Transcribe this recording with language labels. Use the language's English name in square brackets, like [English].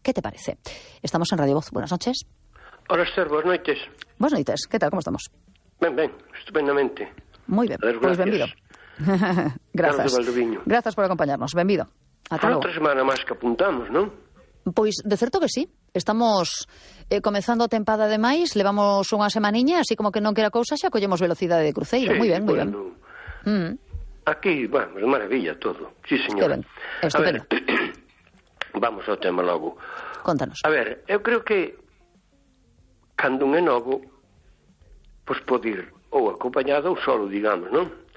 [Spanish] ¿Qué te parece? Estamos en Radio Voz. Buenas noches. Hola, Esther. Buenas noches. Buenas noches. ¿Qué tal? ¿Cómo estamos? Bien, estupendamente. Muy bien. Pues gracias. Bienvenido. Gracias. Gracias por acompañarnos. Bienvenido. Son otra semana más que apuntamos, ¿no? Pues de cierto que sí. [Galician] Estamos comenzando a tempada de máis, levamos unha semaniña, así como que non quera cousa, xa collemos velocidade de cruceiro. [Spanish] Sí, muy bien, bueno, muy bien. Aquí, bueno, de maravilla todo. Sí, señora. [Galician] Qué ben. Estupendo. A ver, vamos ao tema logo. Contanos. A ver, eu creo que cando un é novo, pues pode ir ou acompañado ou solo, digamos, ¿no?